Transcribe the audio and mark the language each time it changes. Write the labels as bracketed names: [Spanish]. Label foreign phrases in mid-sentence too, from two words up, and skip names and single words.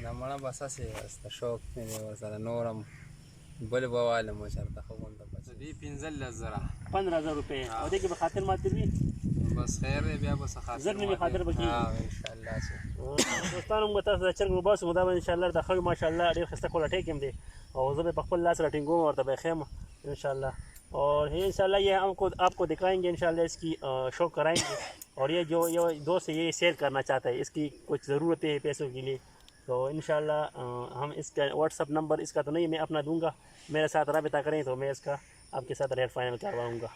[Pashto] نه مړه بس هسې د شوق مې دی ورسره، نور هم بل به والم چېرته ښه غونډه بچ دي 15,000 روپۍ. او دې کې به خاطر ماطر وي؟ بس خیر دی، بیا به څه خاطر زر نه مې خاطر به کېږي انشاءالله. چې دوستانو موږ تاسو ته چرګ وباسو، دا به انشاءالله د ښه ماشاءالله ډېر ښایسته کوالټۍ کې هم دی او زه به په خپل لاس راټینګوم ورته به یې ښیم انشاءالله. [Urdu] اور انشاءاللہ یہ ہم کو آپ کو دکھائیں گے انشاءاللہ، اس کی شو کرائیں گے. اور یہ جو دوست یہ سیل کرنا چاہتا ہے، اس کی کچھ ضرورتیں ہیں پیسوں کے لیے، تو انشاءاللہ ہم اس کا واٹسپ نمبر اس کا تو نہیں، میں اپنا دوں گا، میرے ساتھ رابطہ کریں تو میں اس کا آپ کے ساتھ ریٹ فائنل کرواؤں گا.